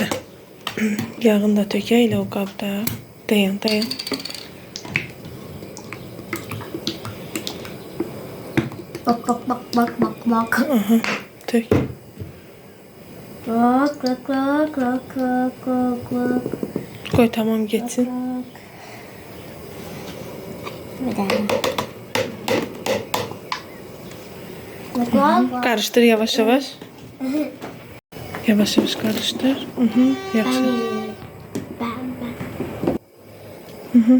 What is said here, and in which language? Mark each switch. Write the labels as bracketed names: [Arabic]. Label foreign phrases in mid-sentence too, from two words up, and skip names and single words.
[Azerbaijani] Yağını da tökə elə o qabda. Dayan, dayan. [Turkish] Bak bak bak bak bak bak. [Azerbaijani] Aha, tök. [Turkish] Bak bak bak bak bak bak bak. Koy tamam geçsin. Bir daha. Bak bak bak. Karıştır yavaş yavaş. Yavaş yavaş karıştır. [Azerbaijani] Yaxşı. [Turkish] Ben.